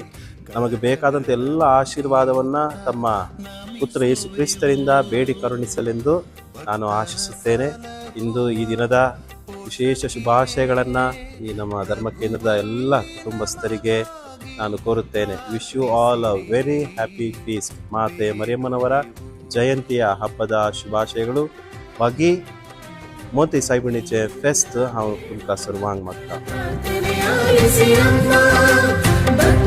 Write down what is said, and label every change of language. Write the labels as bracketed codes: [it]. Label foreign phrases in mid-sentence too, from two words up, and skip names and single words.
[kn] ನಮಗೆ ಬೇಕಾದಂಥ ಎಲ್ಲ ಆಶೀರ್ವಾದವನ್ನು ತಮ್ಮ ಪುತ್ರ ಯೇಸು ಕ್ರಿಸ್ತರಿಂದ ಬೇಡಿ ಕರುಣಿಸಲೆಂದು ನಾನು ಆಶಿಸುತ್ತೇನೆ. ಇಂದು ಈ ದಿನದ ವಿಶೇಷ ಶುಭಾಶಯಗಳನ್ನು ಈ ನಮ್ಮ ಧರ್ಮ ಕೇಂದ್ರದ ಎಲ್ಲ ಕುಟುಂಬಸ್ಥರಿಗೆ ನಾನು ಕೋರುತ್ತೇನೆ. [en] Wish you all a very happy feast. [kn] ಮಾತೆ ಮರಿಯಮ್ಮನವರ ಜಯಂತಿಯ ಹಬ್ಬದ ಶುಭಾಶಯಗಳು. [kok] बाकी मोती साहेबांचे फेस्त हांव तुमकां सर्वांक मागता.